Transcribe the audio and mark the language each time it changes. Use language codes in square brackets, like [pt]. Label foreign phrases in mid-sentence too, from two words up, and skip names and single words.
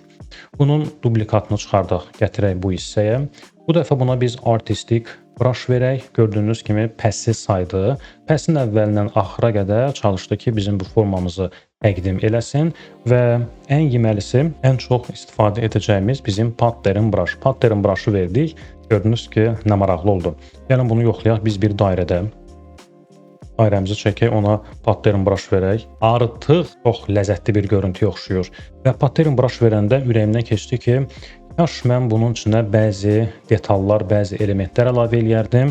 [az] Bunun duplikatını çıxardaq, gətirək bu hissəyə. Bu dəfə buna biz artistik brush verək. Gördüyünüz kimi pəsi saydı. Pəsin əvvəlindən axıra qədər çalışdı ki, bizim bu formamızı təqdim eləsin və ən yeməlisi, ən çox istifadə edəcəyimiz bizim [en] pattern brush. Pattern brush'ı verdik. [az] Gördünüz ki, nə maraqlı oldu. Gəlin bunu yoxlayaq biz bir dairədə. Dairəmizi çəkək, ona [en] pattern brush [az] verək. Artıq çox ləzzətli bir görüntüyə oxşuyur. Və [en] pattern brush [az] verəndə ürəyimdən keçdi ki, yaş mən bunun içinə bəzi detallar, bəzi elementlər əlavə eləyərdim.